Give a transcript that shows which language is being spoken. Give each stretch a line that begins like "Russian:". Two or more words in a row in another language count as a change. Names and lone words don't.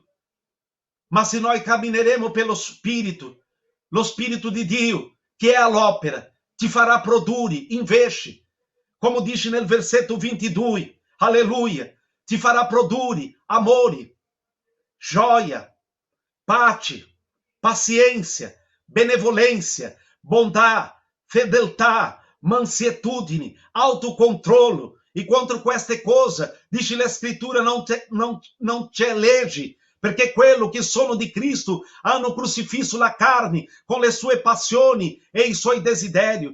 Italian: Ma se noi cammineremo per lo Spirito di Dio, che è all'opera, ti farà produrre invece, come dice nel versetto 22, alleluia, ti farà produrre amore, gioia, pace,
Portuguese: paciência, benevolência, bondade,
Italian: fedeltà, mansietudine, autocontrollo. E contro queste cose, dice la Scrittura, non c'è legge, perché quello che sono di Cristo hanno crocifisso la carne con le sue passioni e i suoi desideri.